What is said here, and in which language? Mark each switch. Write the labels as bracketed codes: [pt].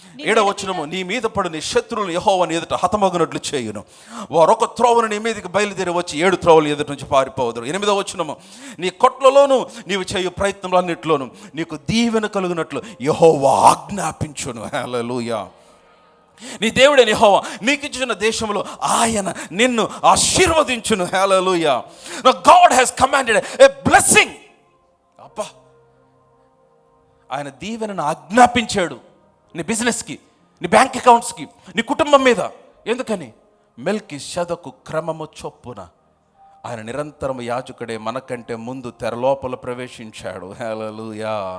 [te] 7వ వచనము, నీ మీద పడు నీ శత్రువులను యెహోవా నీ ఎదుట హతమగునట్లు చేయును, వారు ఒక త్రోవను నీ మీదకి బయలుదేరి వచ్చి 7 త్రోవలు ఎదుటి నుంచి పారిపోవదురు. 8వ వచనము, నీ కొట్లలోను నీవు చేయు ప్రయత్నంలో నీకు దీవెన కలుగునట్లు యెహోవా ఆజ్ఞాపించును. హల్లెలూయా. నీ దేవుడైన యెహోవా నీకు ఇచ్చిన దేశంలో ఆయన నిన్ను ఆశీర్వదించును. హల్లెలూయా. [en] Now God has commanded a blessing. [te] అబ్బా, ఆయన దీవెనను ఆజ్ఞాపించాడు నీ బిజినెస్కి, నీ బ్యాంక్ అకౌంట్స్కి, నీ కుటుంబం మీద. ఎందుకని? మెల్కీషెదెకు క్రమము చొప్పున ఆయన నిరంతరం యాజకుడే మనకంటే ముందు తెరలోపల ప్రవేశించాడు. హల్లెలూయా.